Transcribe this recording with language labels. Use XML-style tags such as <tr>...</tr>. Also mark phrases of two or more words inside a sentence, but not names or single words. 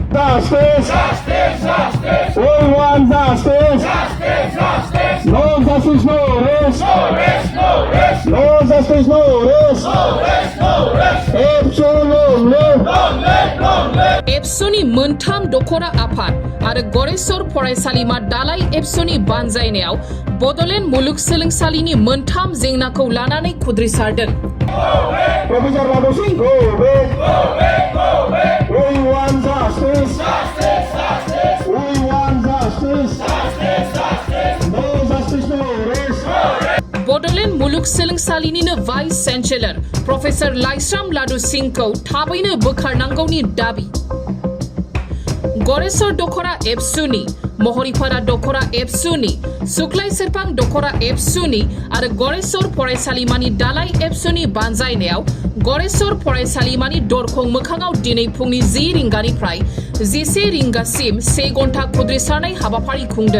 <en>justice. We want justice. No justice, no rest. No justice, no rest.</en> <brx>एबसुनि मोनथाम दखरा आफाद आरो गरेस्वर फरायसालिमा दालाय एबसुनि बानजायनायाव बड'लेण्ड मुलुगसोलोंसालिनि मोनथाम जेंनाखौ लानानै खुद्रिसारदों।</brx> <en>Professor Bodosa, go back. We want justice. We want justice. No justice, no rest.</en> <brx>बड'लेण्ड मुलुगसोलोंसालिनिनो</brx> <en>vice chancellor professor</en> <brx>लाइस्राम लाडु सिंहखौ थाबैनो बोखारनांगौनि दाबि। गरेस्वर दखरा एबसुनि, महरिपारा दखरा एबसुनि, सुक्लाय सेरफां दखरा एबसुनि आरो गरेस्वर फरायसालिमानि दालाय एबसुनि बानजायनायाव गरेस्वर फरायसालिमानि दरखं मोखाङाव दिनै फुंनि 10 रिंगानिफ्राय 11 रिंगासिम 1 घन्टा खुद्रिसारनाय हाबाफारि खुंदों।</brx>